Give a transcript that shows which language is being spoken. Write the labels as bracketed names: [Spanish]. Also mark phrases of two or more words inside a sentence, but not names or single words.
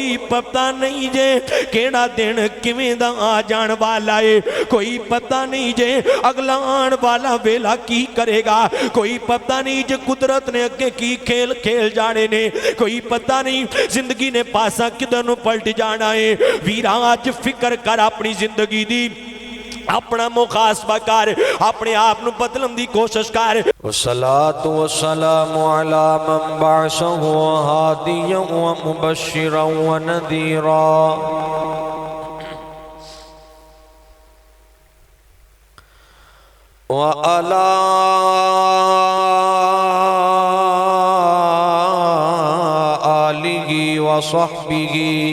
[Punjabi] پتا نہیں جے کیہڑا دن کویں دا آ جان والا ہے کوئی پتا نہیں جے اگلا آنے والا ویلا کی کرے گا کوئی پتا نہیں جے قدرت نے اگے کی کھیل کھیل جانے نے کوئی پتا نہیں زندگی نے پاسا کدھر نوں پلٹ جانا ہے ویرا اج فکر کر اپنی زندگی دی اپنا محاسبہ کر اپنے آپ نوں بدلن دی کوشش کر [Arabic] والصلاة والسلام على من بعثه هاديا ومبشرا ونذيرا وعلى آله وصحبه